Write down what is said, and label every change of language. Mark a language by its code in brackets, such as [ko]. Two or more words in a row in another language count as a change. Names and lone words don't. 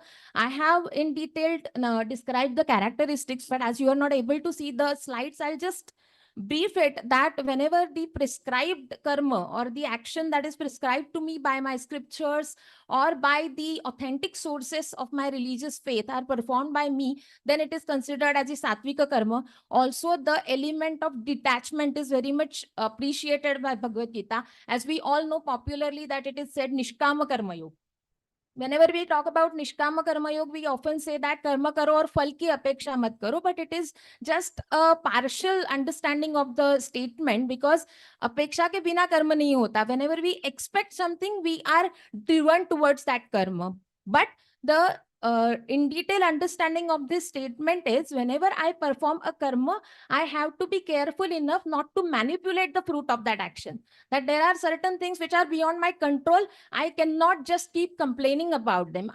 [en] I have in detail described the characteristics, but as you are not able to see the slides, I'll just brief it that whenever the prescribed karma or the action that is prescribed to me by my scriptures or by the authentic sources of my religious faith are performed by me, then it is considered as a sattvika karma. Also, the element of detachment is very much appreciated by Bhagavad Gita, as we all know popularly that it is said Nishkama Karma Yoga. Whenever we talk about Nishkama Karma Yoga, we often say that [hi] कर्म करो और फल की अपेक्षा मत करो, [en] but it is just a partial understanding of the statement, because [hi] अपेक्षा के बिना कर्म नहीं होता. [en] Whenever we expect something, we are driven towards that karma. But the in detail understanding of this statement is whenever I perform a karma, I have to be careful enough not to manipulate the fruit of that action. That there are certain things which are beyond my control. I cannot just keep complaining about them.